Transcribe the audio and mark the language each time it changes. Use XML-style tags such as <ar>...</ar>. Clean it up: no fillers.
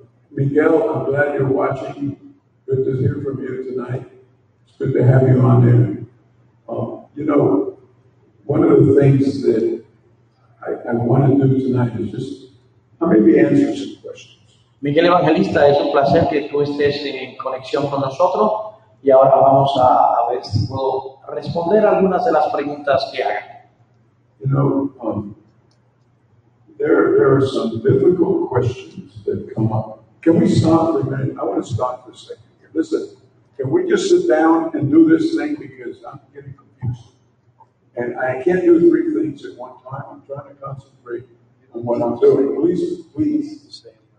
<en>Miguel, I'm glad you're watching. Good to hear from you tonight. It's good to have you on there. You know, one of the things that I want to do tonight is just maybe answer some questions.</en> <es>Miguel Evangelista, es un placer que tú estés en conexión con nosotros y ahora vamos a ver si puedo responder algunas de las preguntas que hagan.</es> <en>You know, there are some difficult questions that come up. Can we stop for a minute? I want to stop for a second here. Listen, can we just sit down and do this thing because I'm getting confused. And I can't do three things at one time. I'm trying to concentrate on what I'm doing. Please stay.</en>